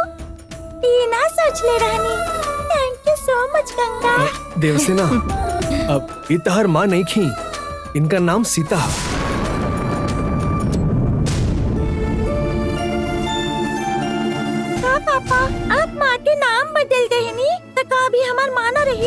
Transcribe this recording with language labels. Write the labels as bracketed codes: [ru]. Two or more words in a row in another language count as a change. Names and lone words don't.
[bho] ये ना सोच ले रहनी। [en] thank you so much [bho] गंगा। देवसेना, अब ये तहर माँ नहीं खी, इनका नाम सीता है। हाँ पापा, आप माँ के नाम बदल गए नी, तो का भी हमार माँ ना रही?